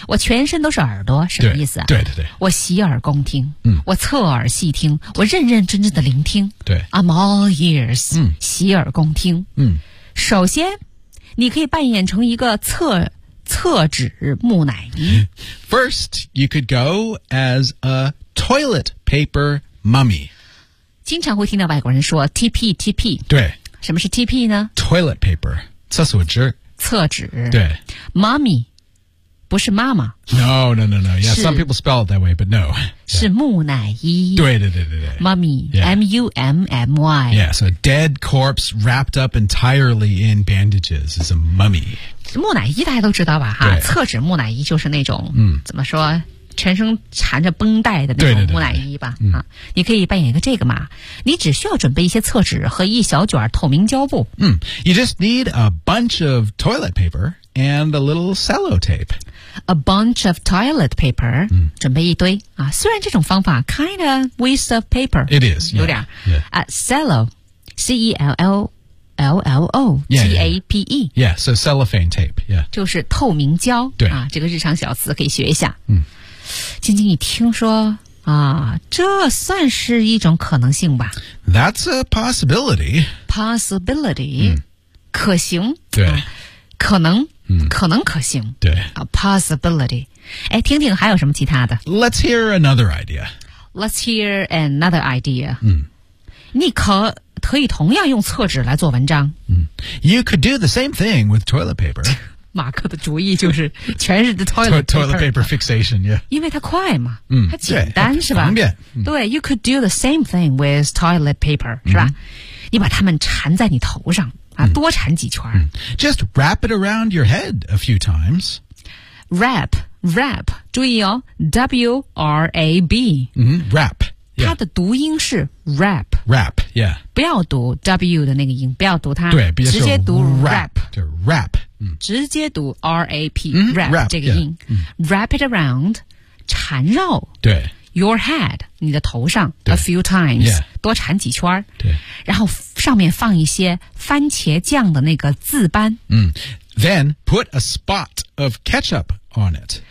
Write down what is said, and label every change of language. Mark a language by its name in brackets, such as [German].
[Chinese] 我全身都是耳朵什么意思啊对对对。我洗耳恭听。嗯。我侧耳细听。我认认真真的聆听。对。 [English] I'm all ears. 嗯。 [Chinese] 洗耳恭听。嗯。首先你可以扮演成一个厕纸木乃伊。 [English] First, you could go as a toilet paper mummy. [Chinese] 经常会听到外国人说 TP,TP。对。什么是 TP 呢 [English] ?Toilet paper, [Chinese] 厕所纸。厕纸。对。 Mommy, 不是妈妈。 [English] No. Yeah, some people spell it that way, but no.、Yeah. [Chinese] 是木乃伊。对对对对对。 [English] Mommy,、 yeah. M-U-M-M-Y. Yeah, so a dead corpse wrapped up entirely in bandages is a mummy. [Chinese] 木乃伊大家都知道吧哈厕纸木乃伊就是那种、怎么说全身缠着绷带的那种木乃伊吧对对对对、你可以扮演一个这个嘛你只需要准备一些厕纸和一小卷透明胶布、 [English] You just need a bunch of toilet paper and a little cello tape a bunch of toilet paper,、 mm. [Chinese] 准备一堆、啊、虽然这种方法 [English] kind of waste of paper. It is, yeah. [Chinese] 有点、 [English] yeah. Cello, C-E-L-L-O-T-A-P-E. Yeah, so cellophane tape, yeah. [Chinese] 就是透明胶。对、啊。这个日常小词可以学一下。嗯。晶晶，你听说啊，这算是一种可能性吧 [English] ？That's a possibility. Possibility,、嗯、 [Chinese] 可行。对，可能、嗯，可能可行。对 [English] ，a possibility. [Chinese] 哎，听听还有什么其他的 [English] ？Let's hear another idea. Let's hear another idea. 嗯， [Chinese] 你可以同样用厕纸来做文章。 [English] 嗯 ，You could do the same thing with toilet paper. [Chinese] 马克的主意就是全是 toilet paper. [English] Toilet paper fixation, yeah. [Chinese] 因为它快嘛，嗯，它简单是吧？方便。 [English] 对 ，You could do the same thing with toilet paper, [Chinese] 是吧？你把它们缠在你头上啊，多缠几圈。 [English] Just wrap it around your head a few times. [Chinese] Wrap, 注意哦 ，W-R-A-B. [English] 嗯 ，wrap. [Chinese] 它的读音是 wrap. [English] Wrap, yeah. [Chinese] 不要读 W 的那个音，不要读它，对，直接读 wrap. 就 wrap. 直接读 R-A-P、嗯、 Wrap 这个音 yeah,、嗯、 [English] Wrap it around [Chinese] 缠绕对 [English] Your head [Chinese] 你的头上 [English] A few times、 yeah. [Chinese] 多缠几圈对然后上面放一些番茄酱的那个渍斑、 [English] 嗯、Then put a spot of ketchup on it